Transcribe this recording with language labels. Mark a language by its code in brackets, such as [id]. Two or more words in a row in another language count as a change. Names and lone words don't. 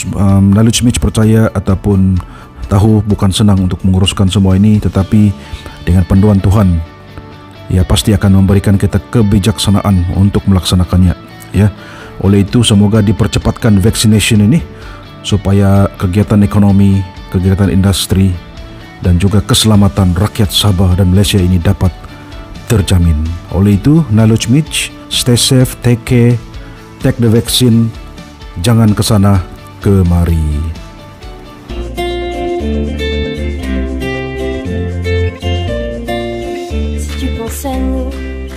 [ms] Knowledge Match percaya ataupun tahu bukan senang untuk menguruskan semua ini, tetapi dengan panduan Tuhan, ya pasti akan memberikan kita kebijaksanaan untuk melaksanakannya ya. Oleh itu semoga dipercepatkan vaccination ini supaya kegiatan ekonomi, kegiatan industri dan juga keselamatan rakyat Sabah dan Malaysia ini dapat terjamin. Oleh itu, [en] Knowledge Mitch, stay safe, take care, take the vaccine, [ms] jangan kesana kemari. [fr] Si tu penses à nous,